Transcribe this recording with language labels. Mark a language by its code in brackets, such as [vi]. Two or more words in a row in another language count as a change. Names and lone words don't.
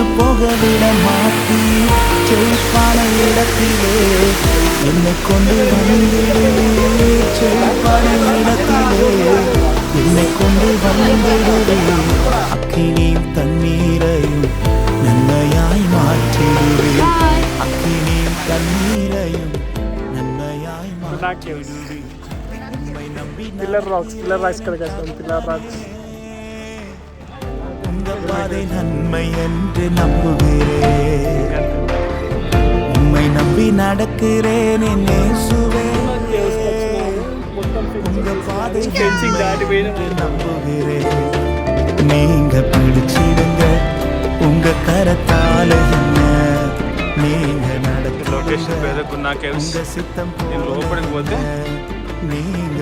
[ta] போக விட மாட்டீர் செழிப்பான இடத்திலே என்னை கொண்டு வந்திடுவே செழிப்பான இடத்திலே என்னை கொண்டு வந்திடுவே அக்கினியும் தண்ணீரையும் நன்மையாய் மாற்றிடுவே அக்கினியும் தண்ணீரையும் நன்மையாய் மாற்றிடுவே உம்மை நம்பி [te] పిల్లర్ రాక్స్ కడగేస్తాం పిల్లర్ రాక్స్ [ta] உங்க பாதை நன்மை என்று நம்புகிறேன் உம்மை நம்பி நடக்கிறேன் என் இயேசுவே உங்க பாதை நன்மை என்று நம்புகிறேன் நீங்க பிடிச்சிடுங்க உங்க கரத்தால என்ன நீங்க [te] లొకేషన్ పేరు గున్నా కేవ్స్ [ta] உங்க சித்தம் [te] దీని లోపలికి పోతే [ta] நீங்க